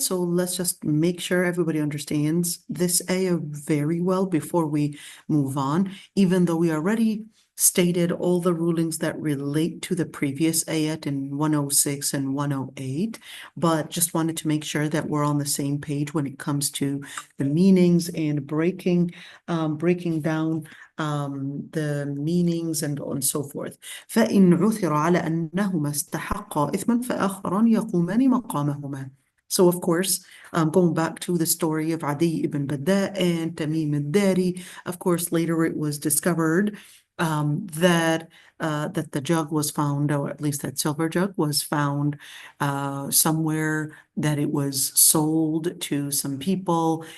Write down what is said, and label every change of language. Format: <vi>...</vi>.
<en>So let's just make sure everybody understands this ayah very well before we move on, even though we already stated all the rulings that relate to the previous ayat in 106 and 108, but just wanted to make sure that we're on the same page when it comes to the meanings and breaking down the meanings and so forth.</en> <ar>فإن عثر على أنهما استحقا إثما فآخران يقومان مقامهما.</ar> <en>So of course, going back to the story of Adi ibn Badda and Tamim al-Dari, of course, later it was discovered that the jug was found, or at least that silver jug was found somewhere, that it was sold to some people.</en>